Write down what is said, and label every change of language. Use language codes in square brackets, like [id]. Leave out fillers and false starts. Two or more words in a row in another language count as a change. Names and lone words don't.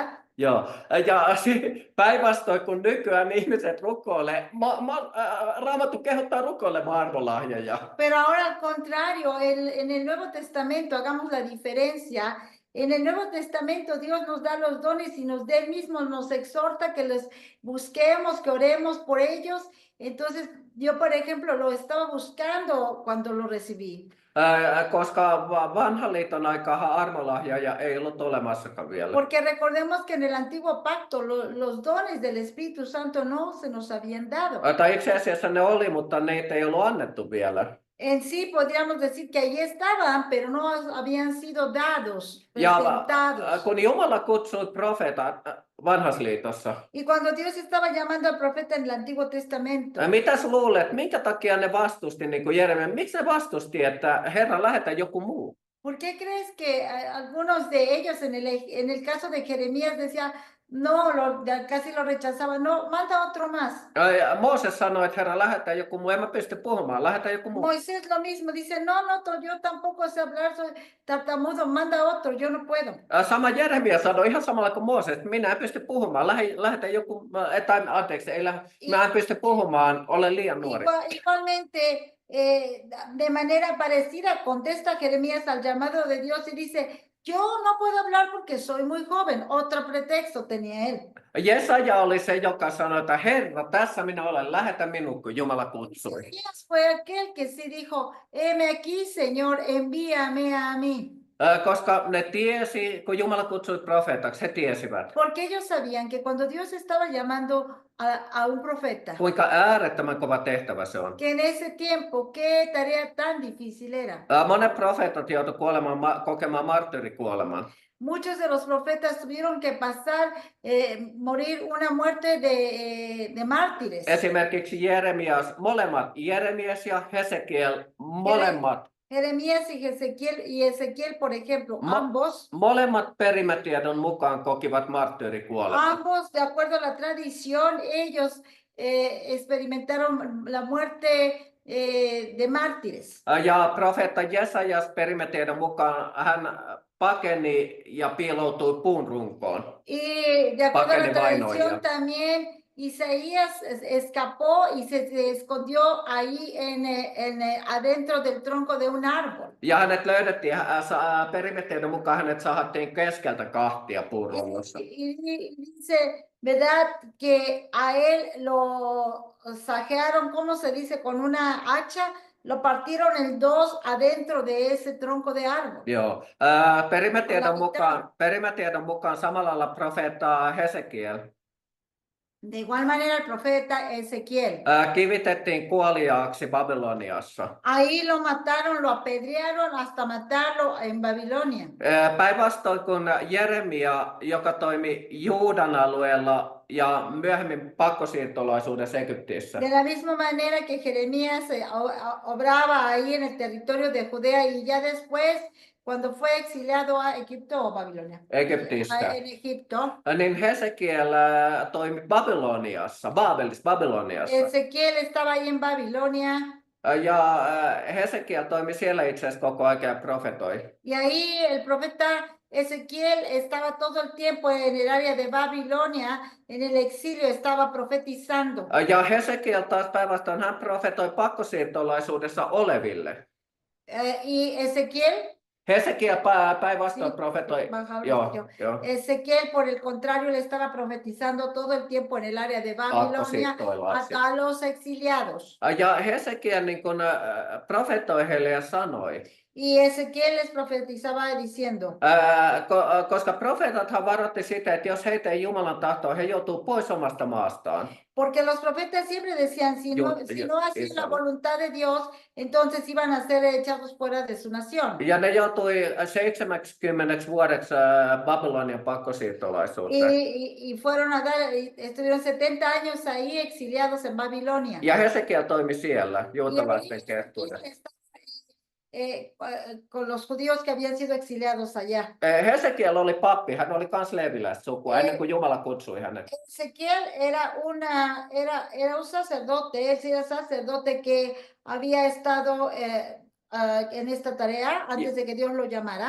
[fi] Joo, ja päinvastoin kun nykyään ihmiset rukoilee, Raamattu kehottaa rukoilemaan armolahjoja. [es] Pero ahora al contrario, en el Nuevo Testamento, hagamos la diferencia. En el Nuevo Testamento Dios nos da los dones y Él mismo nos exhorta que los busquemos, que oremos por ellos. Entonces yo, por ejemplo, lo estaba buscando cuando lo recibí. [fi] Koska vanhan liiton aikaan armolahjoja ei ollut olemassakaan vielä. [es] Porque recordemos que en el Antiguo Pacto los dones del Espíritu Santo no se nos habían dado. [fi] Tai itse asiassa ne oli, mutta niitä ei ollut annettu vielä. [es] En sí podríamos decir que ahí estaban, pero no habían sido dados, presentados. [fi] Ja kun Jumala kutsui profeetat vanhassa liitossa, [es] Y cuando Dios estaba llamando al profeta en el Antiguo Testamento, [fi] mitäs luulet, minkä takia ne vastusti niin kuin Jeremia? Miksi ne vastusti, että Herra lähetä joku muu? [es] ¿por qué crees que algunos de ellos en el caso de Jeremías decía, no, casi lo rechazaban, no, manda otro más? [fi] Mooses sanoi, että Herra lähetä joku muu, en mä pysty puhumaan, lähetä joku muu. [es] Moisés lo mismo, dice, no, yo tampoco sé hablar, soy tartamudo, manda otro, yo no puedo. [fi] Sama Jeremia sanoi ihan samalla kuin Mooses, että minä en pysty puhumaan, lähetä joku, mä en pysty puhumaan, olen liian nuori. [es] Igualmente, de manera parecida contesta Jeremías al llamado de Dios y dice, yo no puedo hablar porque soy muy joven. Otro pretexto tenía él. [fi] Jesaja oli se, joka sanoi, että Herra, tässä minä olen, lähetä minut, kun Jumala kutsui. [es] Isaías fue aquel que sí dijo, heme aquí, Señor, envíame a mí. [fi] Koska ne tiesi, kun Jumala kutsui profeetaksi, he tiesivät. [es] Porque ellos sabían que cuando Dios estaba llamando a un profeta, [fi] Kuinka äärettömän kova tehtävä se on. [es] que en ese tiempo, qué tarea tan difícil era. [fi] Monet profeetat joutuivat kokemaan marttyyrikuoleman. [es] Muchos de los profetas tuvieron que pasar, morir una muerte de mártires. [fi] Esimerkiksi molemmat Jeremias ja Hesekiel, molemmat. [es] Jeremías y Ezequiel, por ejemplo, ambos [fi] Molemmat perimätiedon mukaan kokivat marttyyrikuoleman. [es] Ambos, de acuerdo a la tradición, ellos experimentaron la muerte de mártires. [fi] Ja profeetta Jesajas perimätiedon mukaan hän pakeni ja piiloutui puun runkoon. [es] Y de acuerdo a la tradición también, Isaías escapó y se escondió ahí adentro del tronco de un árbol. [fi] Ja hänet löydettiin, perimetteiden mukaan hänet sahattiin keskeltä kahtia puuronnossa. [es] Y dice, ¿verdad? Que a él lo saquearon, ¿cómo se dice? Con una hacha, lo partieron en dos adentro de ese tronco de árbol. [fi] Joo. Perimätiedon mukaan samalla lailla profeetta Hesekiel [es] De igual manera el profeta Ezequiel. [fi] kivitettiin kuoliaaksi Babyloniassa. [es] Ahí lo mataron, lo apedrearon hasta matarlo en Babilonia. [fi] Päinvastoin kuin Jeremia, joka toimi Juudan alueella ja myöhemmin pakkosiirtolaisuudessa Egyptissä. [es] De la misma manera que Jeremías obraba ahí en el territorio de Judea y ya después, cuando fue exiliado a Egipto o Babilonia. [fi] Egyptistä. [es] En Egipto. [fi] Niin Hesekiel toimi Babyloniassa. [es] Ezequiel estaba ahí en Babilonia. [fi] Ja Hesekiel toimi siellä itse asiassa koko ajan ja profetoi. [es] Y ahí el profeta Ezequiel estaba todo el tiempo en el área de Babilonia, en el exilio, estaba profetizando. [fi] Ja Hesekiel taas päinvastoin hän profetoi pakkosiirtolaisuudessa oleville. [es] Y Ezequiel [fi] Hesekiel päinvastoin profetoi. Joo. [es] Ezequiel, por el contrario, le estaba profetizando todo el tiempo en el área de Babilonia a los exiliados. [fi] Ja Hesekiel niin kun profetoi heille ja sanoi. [es] Y Ezequiel les profetizaba diciendo, [fi] koska profeetathan varoitti sitä, että jos heitä ei Jumalan tahtoa, he joutuu pois omasta maastaan. [es] Porque los profetas siempre decían, si no hacían la voluntad de Dios, entonces iban a ser echados fuera de su nación. [fi] Ja ne joutui 70 vuodeksi Babylonian pakkosiirtolaisuuteen. [es] Y estuvieron 70 años ahí exiliados en Babilonia. [fi] Ja Hesekiel toimi siellä juutalaisten keskuudessa. [es] Con los judíos que habían sido exiliados allá. [fi] Hesekiel oli pappi, hän oli kans leviläissukua ennen kuin Jumala kutsui hänet. [es] Ezequiel era un sacerdote, él era sacerdote que había estado en esta tarea antes de que Dios lo llamara.